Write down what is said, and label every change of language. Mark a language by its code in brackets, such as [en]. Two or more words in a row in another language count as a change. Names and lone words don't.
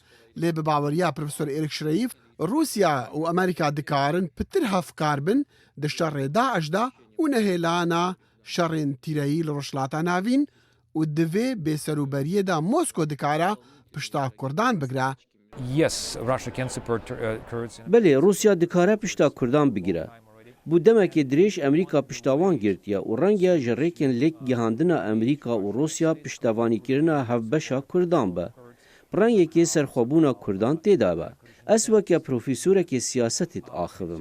[ku] Lê bi baweriya Profesor Erek Şireyîf, Rusya û Emerîka dikarin pitir hevkar bin di şerê Daeş de û nehêlana şerên tîreyî li rojhilata navîn û divê bêserûberiyê de Mosko dikare pişta Kurdan bigire. [en] yes, Russia can support Kurds. [ku] Belê Rusya dikare pişta Kurdan bigire. Bu demekê dirêj Emerîka piştavan girtiye û renge ji rêkên lêk gihandina Emerîka û Rusya piştevanîkirina hevbeşa Kurdan be. Rengekê serxwebûna Kurdan têda be. Ez weke profesûrekê siyasetê axivim.